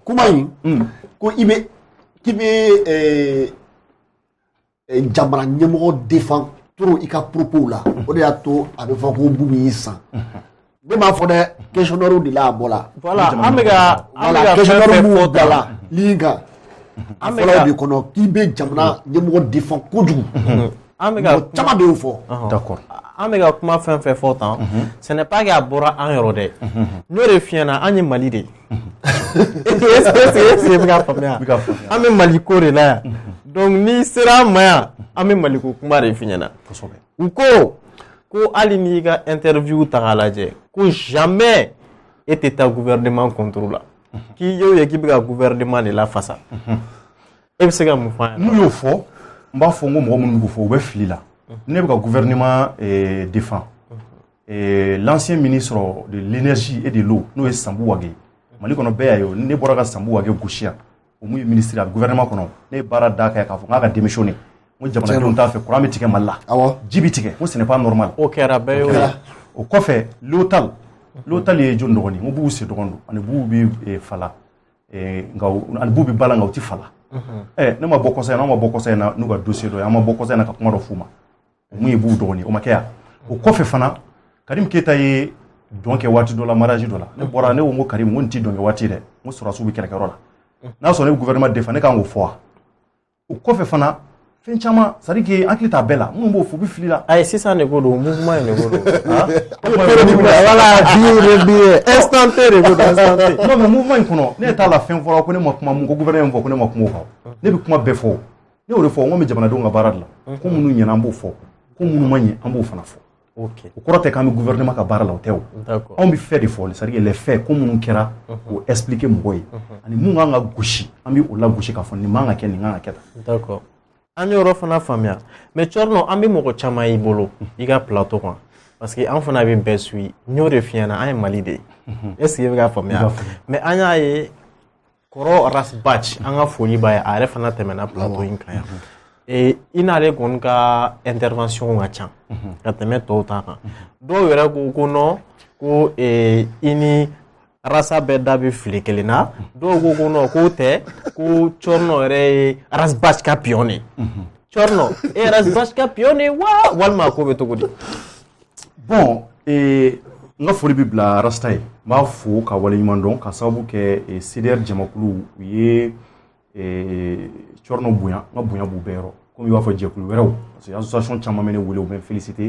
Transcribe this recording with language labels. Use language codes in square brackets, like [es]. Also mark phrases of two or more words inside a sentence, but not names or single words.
[bm] kuma in ko k'i bɛ jamana ɲɛmɔgɔ [fr] défend trop [bm] i ka propos la o de y'a to a bɛ fɔ ko Bubu y'i san ne m'a fɔ dɛ questionnaire de la a bɔra voilà an bɛ ka questionnaire mun bila ligne kan a fɔlɔ de kɔnɔ k'i bɛ jamana ɲɛmɔgɔ défend kojugu an bɛ ka caman de y'o fɔ d'accord an bɛ ka kuma fɛn fɛn fɔ tan [fr] ce n'est pas que [bm] a bɔra an yɔrɔ dɛ n'o de fiyɛ na an ye Mali de ye [fr] est-ce que [bm] bɛ ka faamuya an bɛ Mali ko de la yan donc n'i sera an ma yan an bɛ Mali ko kuma de fiyɛ na u ko hali n'i ka interview ta k'a lajɛ ko jamais e tɛ taa [fr] gouvernement contre [bm] la k'i y'o ye k'i bɛ ka gouvernement de lafasa e bɛ se ka mun fɔ an n'u y'o fɔ n b'a fɔ n ko mɔgɔ minnu b'o fɔ u bɛ fili la ne bɛ ka [fr] gouvernement défend l'ancien ministre de l'énergie et de l'eau [bm] n'o ye Sanbu Wage Mali kɔnɔ bɛɛ y'a ye ne bɔra ka Sanbu Wage gosi yan o mun ye ministre a gouvernement kɔnɔ ne ye baara da kɛ k'a fɔ n k'a ka démissionner n ko jamanadenw t'a fɛ courant bɛ tigɛ Mali la ji bɛ tigɛ n ko [fr] ce n'est pas normal [bm] o kɛra bɛɛ y'o ye o kɔfɛ Lotal ye jɔn dɔgɔnin n ko Bubu Sise dɔgɔnin don ani Bubu bɛ fala nka ani Bubu bɛ bala nka u tɛ fala ne ma bɔ kɔsa in na an ma bɔ kɔsa in na n'u ka dossier dɔ ye an ma bɔ kɔsa in na ka kuma dɔ f'u ma o mun ye Bubu dɔgɔnin o ma kɛ yan o kɔfɛ fana Karim Keita ye dɔn kɛ waati dɔ la mariage dɔ la ne bɔra ne ko n ko Karim n ko nin tɛ dɔn kɛ waati dɛ n ko sɔrɔdasiw bɛ kɛlɛkɛyɔrɔ la n'a sɔrɔ ne bɛ [fr] gouvernement défend [bm] ne kan k'o fɔ wa o kɔfɛ fana fɛn caman [fr] c'est à dire que [bm] hakili t'a bɛɛ la minnu b'o fɔ u bɛ fili la ayi sisan de ko don mouvement in de ko don voilà bi [fr] instant T [bm] de ko don [fr] instant T non mais mouvement [bm] in kɔnɔ ne t'a la fɛn fɔra ko ne ma kuma mun ko gouvernement fɔ ko ne ma kuma o kan ne bɛ kuma bɛɛ fɔ ne y'o de fɔ n ko n bɛ jamanadenw ka baara de la ko minnu ɲɛna an b'o fɔ ko minnu ma ɲɛ an b'o fana fɔ o kɔrɔ tɛ k'an bɛ gouvernement ka baara la o tɛ o anw bɛ fɛ de fɔ [fr] c'est à dire les faits [bm] ko minnu kɛra k'o expliquer mɔgɔw ye ani mun kan ka gosi an bɛ o la gosi k'a fɔ nin man ka kɛ nin kan ka kɛ tan d'accord an y'o yɔrɔ fana faamuya mais Cɔrɔnɔ an bɛ mɔgɔ caman y'i bolo i ka plateau kan [fr] parce que [bm] an fana bɛ bɛɛ suit n y'o de f'i ɲɛna an ye Mali de ye [fr] est ce que [bm] i bɛ ka faamuya mais an y'a ye kɔrɔ Rasbach an ka foli b'a ye a yɛrɛ fana tɛmɛna plateau in kan yan i n'ale kɔni ka intervention ka ca ka tɛmɛ tɔw ta kan dɔw yɛrɛ ko non ko i ni rasa bɛɛ da bɛ fili kelen na dɔw ko ko non k'o tɛ ko Chorno yɛrɛ ye race basque ka pion ye Chorno e ye race basque ka pion ye wa walima ko bɛ cogo di bon n ka foli bɛ bila rasta ye n b'a fo ka waleɲuman dɔn ka sababu kɛ CDR jamakulu u ye Chorno bonya n ka bonya b'u bɛɛ yɔrɔ komi i b'a fɔ jɛkulu wɛrɛw [fr] parce que association [bm] caman bɛ ne wele u bɛ n féliciter